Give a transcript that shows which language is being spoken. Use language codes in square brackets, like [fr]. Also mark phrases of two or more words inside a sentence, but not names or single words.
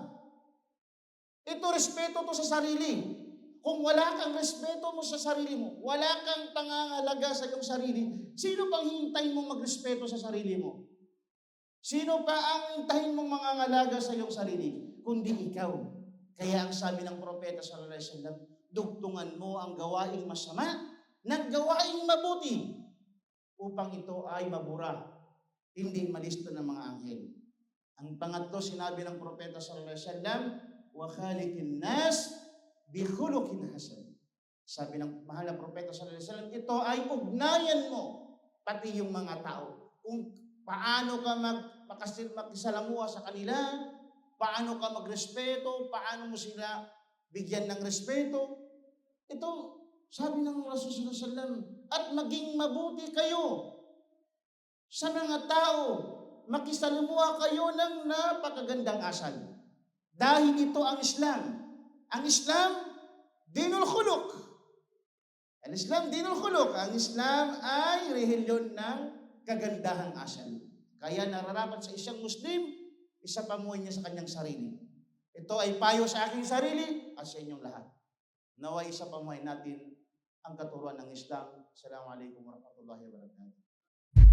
[tl] Ito respeto to sa sarili. Kung wala kang respeto mo sa sarili mo, wala kang pangangalaga sa iyong sarili, sino pang hintayin mong magrespeto sa sarili mo? Sino pa ang hintayin mong mangangalaga sa iyong sarili, kundi ikaw? Kaya ang sabi ng Propeta [ar] صلى الله عليه وسلم, [tl] dugtungan mo ang gawaing masama ng gawaing mabuti upang ito ay mabura, hindi malista ng mga anghel. Ang pangatlo, sinabi ng Propeta [ar] صلى الله عليه وسلم وخالق الناس بخلق حسن. [tl] Sabi ng mahal na Propeta [ar] صلى الله عليه وسلم, [tl] ito ay ugnayan mo pati yung mga tao. Kung paano ka makisalamuha sa kanila, paano ka magrespeto, paano mo sila bigyan ng respeto. Ito, sabi ng Rasul [ar] صلى الله عليه وسلم, [tl] at maging mabuti kayo sa mga tao, makisalamuha kayo ng napakagandang asal. Dahil ito ang Islam. Ang Islam, [ar] دين الخلق. [tl] Ang Islam, [ar] دين الخلق. [tl] Ang Islam ay relihiyon ng kagandahang asal. Kaya nararapat sa isang Muslim, isa pamuhay niya sa kanyang sarili. Ito ay payo sa aking sarili at sa inyong lahat. Naway isa pamuhay natin ang katuruan ng Islam. [ar] السلام عليكم ورحمة الله وبركاته.